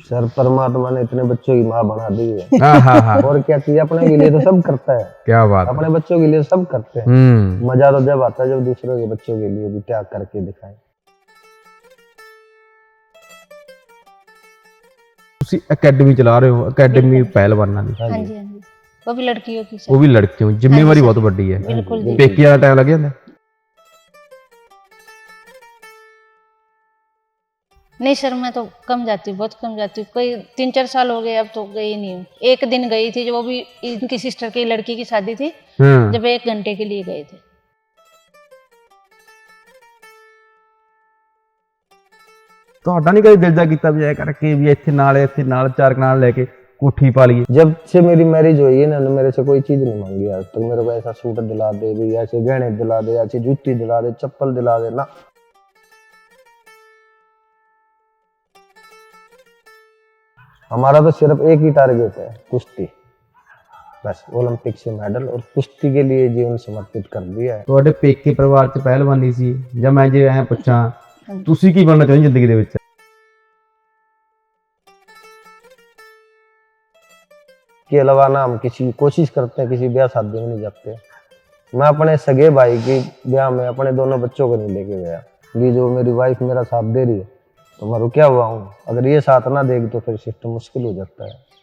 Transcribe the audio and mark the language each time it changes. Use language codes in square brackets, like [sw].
[hi] Sir परमात्मा ने इतने बच्चों की माँ बना दी है। हाँ हाँ हाँ, और क्या चीज अपने के लिए तो सब करता है, क्या बात है। अपने बच्चों के लिए सब करते हैं। मजा तो जब आता है जब दूसरों के बच्चों के लिए भी त्याग करके दिखाएं। [pa] ਤੁਸੀਂ ਅਕੈਡਮੀ ਚਲਾ ਰਹੇ ਹੋ, ਅਕੈਡਮੀ ਪਹਿਲਵਾਨਾਂ ਦੀ, [hi] हाँ जी हाँ जी, वो भी लड़कियों की [pa] ਉਹ [hi] सर। [pa] ਵੀ ਲੜਕੀਆਂ ਦੀ ਜ਼ਿੰਮੇਵਾਰੀ ਬਹੁਤ ਵੱਡੀ ਹੈ। [hi] बिल्कुल जी। [pa] ਪੇਕਿਆਂ ਦਾ ਟਾਈਮ ਲੱਗ ਜਾਂਦਾ? [hi] नहीं सर, मैं तो कम जाती हूँ, बहुत कम जाती हूँ। कोई 3-4 साल हो गए अब तो गई नहीं हूँ। एक दिन गई थी, जो वो भी इनकी सिस्टर की लड़की की शादी थी, [pa] ਹਾਂ, [hi] जब 1 घंटे के लिए गए थे। [pa] ਤੁਹਾਡਾ ਨਹੀਂ ਕਦੇ ਦਿਲ ਜਾ ਕੀਤਾ ਵੀ ਐ ਕਰਕੇ ਵੀ ਇੱਥੇ ਨਾਲ ਚਾਰ ਕਨਾਲ ਲੈ ਕੇ ਕੋਠੀ ਪਾ ਲਈਏ? [hi] जब से मेरी मैरिज हुई है ना, मेरे से कोई चीज नहीं मांगी आज तक। मेरे को ऐसा सूट दिला दे भी, ऐसे गहने दिला दे, ऐसी जूती दिला दे, चप्पल दिला दे ना। हमारा तो सिर्फ एक ही टारगेट है, कुश्ती। बस ओलंपिक से मेडल और कुश्ती के लिए जीवन समर्पित कर दिया है। [pa] ਤੁਹਾਡੇ ਪੇਕੇ ਪਰਿਵਾਰ 'ਚ ਪਹਿਲਵਾਨੀ ਸੀ ਜਾਂ ਮੈਂ ਜੇ ਐ ਪੁੱਛਾਂ ਤੁਸੀਂ ਕੀ ਬਣਨਾ ਚਾਹੁੰਦੇ ਜ਼ਿੰਦਗੀ ਦੇ ਵਿੱਚ? [hi] के अलावा ना हम किसी कोशिश करते हैं, किसी ब्याह शादी में नहीं जाते। मैं अपने सगे भाई की ब्याह में अपने दोनों बच्चों को नहीं लेके गया। ये जो मेरी वाइफ मेरा साथ दे रही है तो मैं रुका हुआ हूँ। अगर ये साथ ना देगी तो फिर सिस्टम मुश्किल हो जाता है,